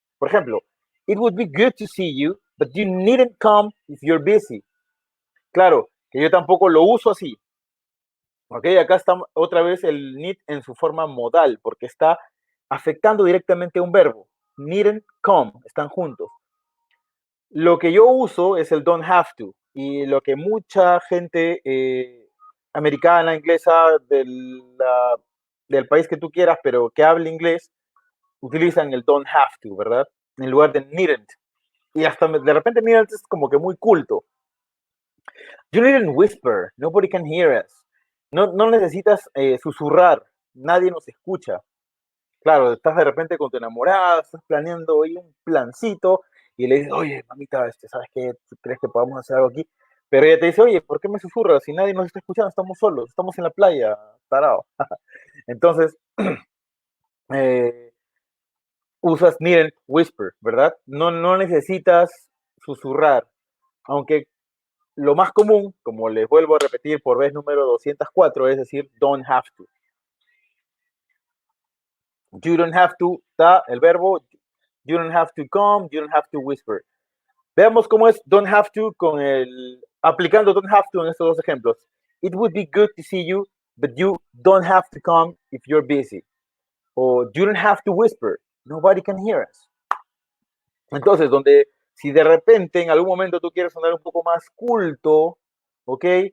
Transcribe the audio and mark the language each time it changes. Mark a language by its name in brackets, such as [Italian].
[Spanish] Por ejemplo, [English] it would be good to see you, but you needn't come if you're busy. [Spanish] Claro, que yo tampoco lo uso así. Ok, acá está otra vez el need en su forma modal, porque está afectando directamente a un verbo. Needn't come, están juntos. Lo que yo uso es el don't have to, y lo que mucha gente americana, inglesa, del país que tú quieras, pero que hable inglés, utilizan el don't have to, ¿verdad? En lugar de needn't. Y hasta de repente needn't es como que muy culto. [English] You needn't whisper, nobody can hear us. [Spanish] No necesitas susurrar, nadie nos escucha. Claro, estás de repente con tu enamorada, estás planeando hoy un plancito y le dices, oye, mamita, ¿sabes qué? ¿Crees que podamos hacer algo aquí? Pero ella te dice, oye, ¿por qué me susurras? Si nadie nos está escuchando, estamos solos, estamos en la playa, tarado. Entonces, usas needn't whisper, ¿verdad? No necesitas susurrar, aunque lo más común, como les vuelvo a repetir por vez número 204, es decir, don't have to. [English] You don't have to, [Spanish] está el verbo, [English] you don't have to come, you don't have to whisper. [Spanish] Veamos cómo es don't have to aplicando don't have to en estos dos ejemplos. [English] It would be good to see you, but you don't have to come if you're busy. O you don't have to whisper, nobody can hear us. [Spanish] Entonces, si de repente en algún momento tú quieres sonar un poco más culto, ¿ok?